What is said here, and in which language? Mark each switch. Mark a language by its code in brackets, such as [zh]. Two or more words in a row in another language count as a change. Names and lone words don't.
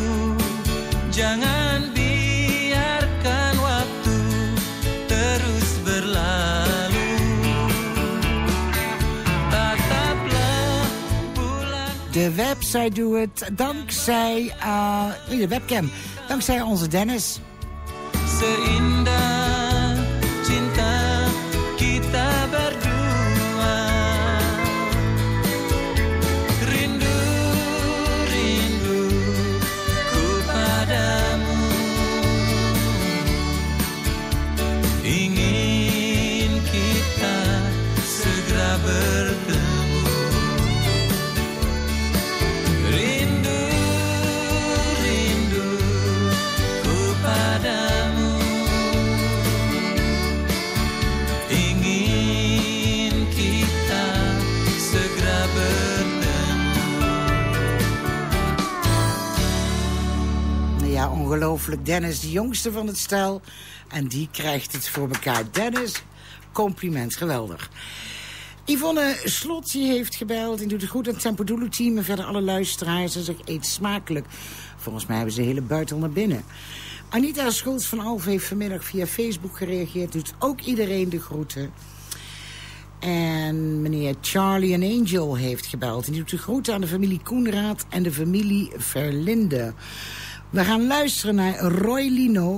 [id] Jangan biarkan waktu terus berlalu. Tataplah bulan. [nl] De website doet het dankzij de webcam. Dankzij onze Dennis. [id] Seindah cinta kita berdua. Rindu, rinduku padamu. Ingin kita segera bertemu. Rindu, rinduku padamu. Ingin kita segera bertemu. [nl] Ja, ongelooflijk. Dennis, de jongste van het stel. En die krijgt het voor elkaar. Dennis, compliment. Geweldig. Yvonne Slot, die heeft gebeld en doet het goed aan het Tempo Dulu-team. En verder alle luisteraars. Ze zegt, eet smakelijk. Volgens mij hebben ze de hele buiten naar binnen. Anita Schultz van Alphen heeft vanmiddag via Facebook gereageerd. Doet ook iedereen de groeten. En meneer Charlie and Angel heeft gebeld. En die doet de groeten aan de familie Koenraad en de familie Verlinde. We gaan luisteren naar Roy Lino.